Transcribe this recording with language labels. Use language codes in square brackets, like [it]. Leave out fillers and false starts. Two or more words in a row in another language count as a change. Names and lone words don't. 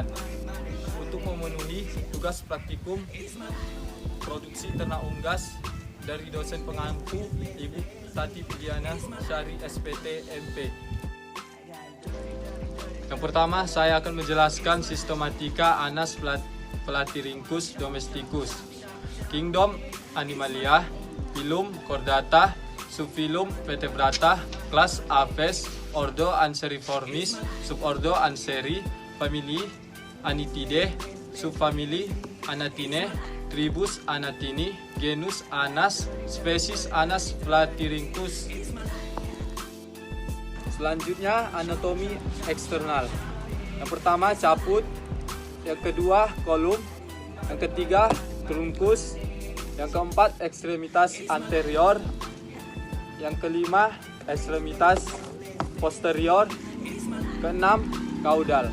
[id] Untuk memenuhi tugas praktikum produksi ternak unggas dari dosen pengampu Ibu Tati Pudiana Syari SPT MP. Yang pertama, saya akan menjelaskan sistematika Anas platyrhynchus domesticus. Kingdom Animalia, Phylum Chordata, Subphylum Vertebrata, Class Aves, Ordo Anseriformis, Subordo Anseri, Family Anatidae, Subfamily Anatinae, Tribus Anatini, genus Anas, spesies Anas platyrhynchus. Selanjutnya anatomi eksternal. Yang pertama caput, yang kedua kolum, yang ketiga trunkus, yang keempat ekstremitas anterior, yang kelima ekstremitas posterior, keenam kaudal.